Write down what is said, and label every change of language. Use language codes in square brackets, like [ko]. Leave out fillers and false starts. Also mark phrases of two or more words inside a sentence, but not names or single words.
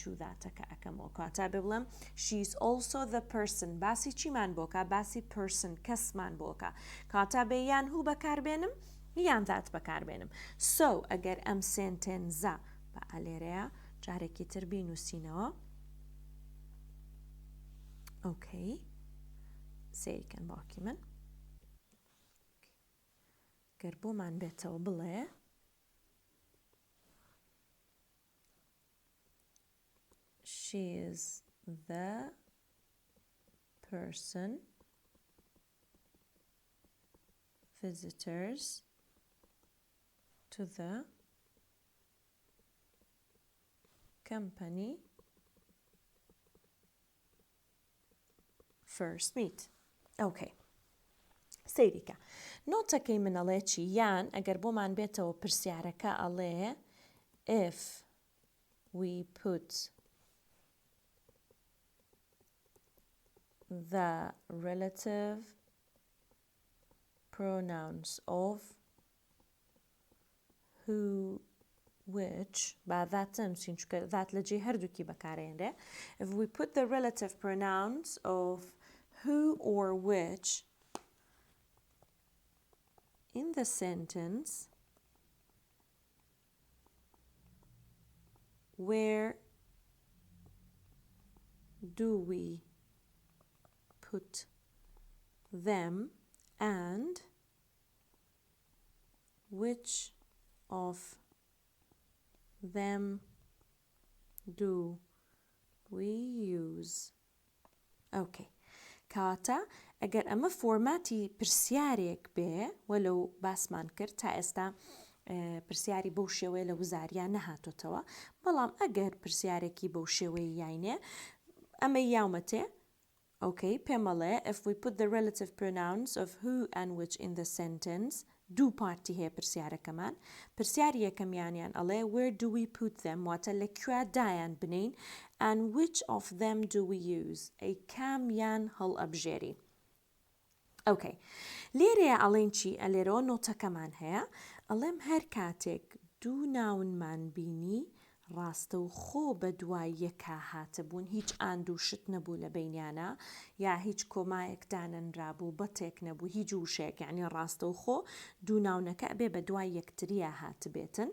[ckb] و ذاتەکە ئەەکەمەوە کاتە بێ بڵێم [en] she is also the person [ckb] باسی چیمان بۆکە باسی person کەسمان بۆکە کاتە بێ یان هو بەکاربێنم یان ذات بەکاربێنم so ئەگەر ئەم سنتێنزە بە ئالێرەیە جارێکی تر بینووسینەوە ئۆکەی سیرکەن باوکی من گەر بۆمان بێتەوە بڵێ [en] she is the person visitors to the company first meet okay [ckb] سەیریکە نۆتەکەی منەڵێ چی یان ئەگەر بۆمان بێتەوە پرسیارەکە ئەڵێ [en] if we put the relative pronouns of who which [ckb] با ذات نووسین چونکە ذات لە جێ هەردووکی بەکارهێنرێ [en] if we put the relative pronouns of who or which in the sentence where do we put them and which of them do we use okay [ckb] کاتە ئەگەر ئەمە فۆرماتی پرسیارێک بێ وەلو باسمان کرد تا ئێستا پرسیاری بەو شێوەیە لە وزاریان نەهاتۆتەوە بەڵام ئەگەر پرسیارێکی بەو شێوەیە یاینێ ئەمە یاومەتێ okay پێمەڵێ [en] if we put the relative pronouns of who and which in the sentence [ckb] دوو پارتی هەیە پرسیارەکەمان پرسیاری یەکەمیانیان ئەڵێ [en] where do we put them [ckb] واتە لەکوێ دایان بنین [en] and which of them do we use [ckb] ئەی کامیان هەڵئەبژێری ئۆکەی لێرەیە ئەڵێن چی ئەلێرەوە نۆتەکەمان هەیە ئەڵێم هەر کاتێک دوو ناونمان بینی ڕاستە و خۆ بە دوای یەکا هاتەبوون هیچ ئاند و شت نەبوو لە بینیانە یا هیچ کۆمایەک دانەنرابوو بەتێک نەبوو هیچ وشەیەک یعنی ڕاستە و خۆ دوو ناونەکە ئەبێ بە دوای یەکتریە هاتبێتن